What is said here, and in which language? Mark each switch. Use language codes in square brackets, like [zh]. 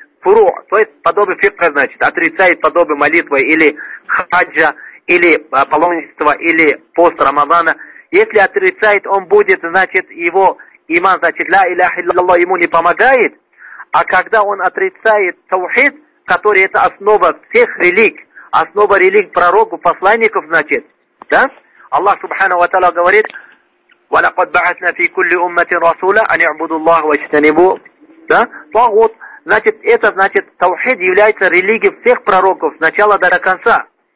[ru] Фуру, то есть подобие фикха, значит, отрицает подобие молитвы или хаджа, или паломничество, или пост Рамадана. Если отрицает, он будет, значит, его иман, значит, ля илляха илляллах ему не помогает. А когда он отрицает таухид, который это основа всех религ, основа религ пророку, посланников, значит, да? [ar] Аллах субхана ва тааля [ru] говорит, [ar] وَلَقَدْ بَعَثْنَا فِي كُلِّ أُمَّةٍ رَسُولًا أَنْ يَعْبُدُوا اللَّهَ وَاجْتَنِبُوا. [ru] Да? Тагут, значит, это, значит, таухид является религией всех пророков, сначала до конца.